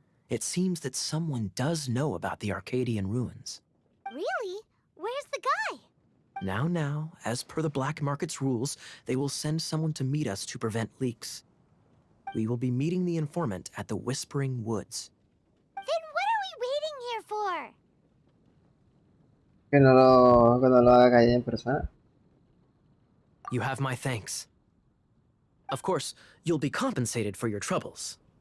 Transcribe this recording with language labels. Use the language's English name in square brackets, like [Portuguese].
[English] It seems that someone does know about the Arcadian ruins. Really? Where's the guy? Now, as per the black market's rules, they will send someone to meet us to prevent leaks. We will be meeting the informant at the Whispering Woods. Then what are we waiting here for? [Spanish] Que no lo haga Calle en persona. [English] You have my thanks. Of course, you'll be compensated for your troubles.